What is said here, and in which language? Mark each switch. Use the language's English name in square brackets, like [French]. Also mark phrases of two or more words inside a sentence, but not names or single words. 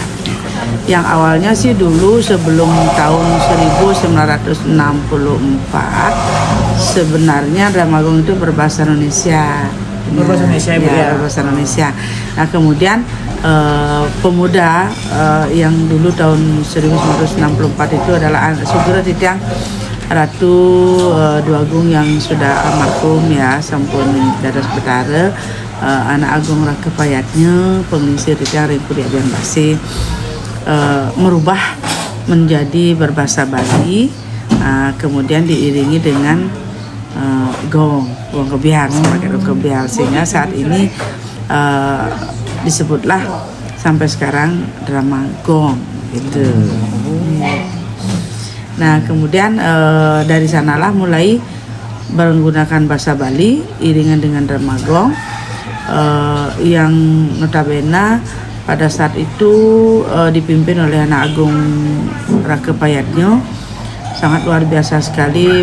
[Indonesian] Yang awalnya sih dulu sebelum tahun 1964 sebenarnya Dramagong itu berbahasa Indonesia. Berbahasa Indonesia ya, berbahasa Indonesia. Nah, kemudian pemuda yang dulu tahun 1964 itu adalah Sugoro Titiang Ratu Duagung yang sudah almarhum ya, [Balinese] sampun dados betara, [Indonesian] anak agung Raka Payatnya, pengisi Titiang Ringku di Abian Basi, merubah menjadi berbahasa Bali, kemudian diiringi dengan gong kebiar, sebagai gong kebiar, sehingga saat ini disebutlah sampai sekarang Dramagong gitu. Nah, kemudian dari sanalah mulai menggunakan bahasa Bali iringan dengan Dramagong yang notabene pada saat itu dipimpin oleh anak agung Raka Payatnya, sangat luar biasa sekali.